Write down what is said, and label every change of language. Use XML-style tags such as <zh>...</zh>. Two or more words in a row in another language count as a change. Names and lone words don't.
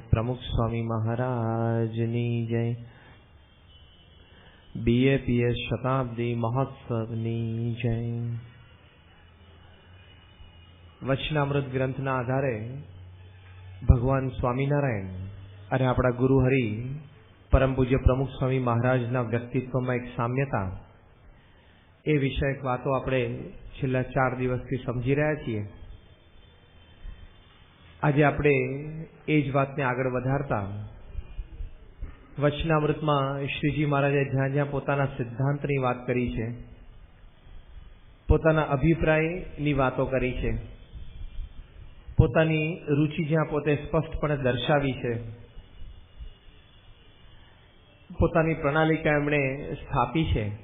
<gu>પ્રમુખ સ્વામી મહારાજની જય। BAPS શતાબ્દી મહોત્સવની જય। વચનામૃત ગ્રંથના આધારે ભગવાન સ્વામીનારાયણ અને આપણા ગુરુ હરિ પરમ પૂજ્ય પ્રમુખ સ્વામી મહારાજના વ્યક્તિત્વમાં એક સામ્યતા, એ વિષયક વાતો આપણે છેલ્લા 4 દિવસથી સમજી રહ્યા છીએ। આજે આપણે એ જ વાતને આગળ વધારતા વચનામૃતમાં શ્રીજી મહારાજે જ્યાં જ્યાં પોતાના સિદ્ધાંતની વાત કરી છે, પોતાના અભિપ્રાયની વાતો કરી છે, પોતાની રુચિ જ્યાં પોતે સ્પષ્ટપણે દર્શાવી છે, પોતાની પ્રણાલિકા એમણે સ્થાપી છે,</gu>